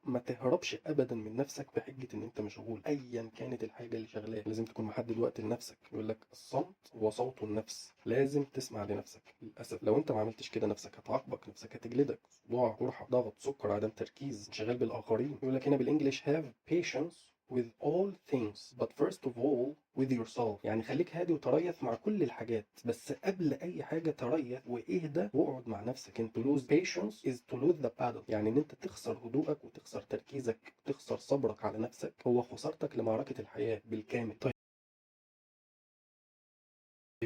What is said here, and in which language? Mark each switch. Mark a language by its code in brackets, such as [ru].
[ar] فما تهربش ابدا من نفسك بحجه ان انت مشغول. ايا كانت الحاجه اللي شغلاه لازم تكون محدد وقت لنفسك. يقول لك الصمت وصوت النفس، لازم تسمع لنفسك. للاسف لو انت ما عملتش كده نفسك هتعاقبك، نفسك هتجلدك. صداع، قرحه، ضغط، سكر، عدم تركيز، انشغال بالاخرين. يقول لك هنا بالانجلش [en] have patience with all things but first of all with yourself. [ar] يعني خليك هادي وتريث مع كل الحاجات، بس قبل اي حاجه تريث واهدى واقعد مع نفسك. انت [en] to lose patience is to lose the battle، [ar] يعني ان انت تخسر هدوءك وتخسر تركيزك وتخسر صبرك على نفسك هو خسارتك لمعركه الحياه بالكامل. طيب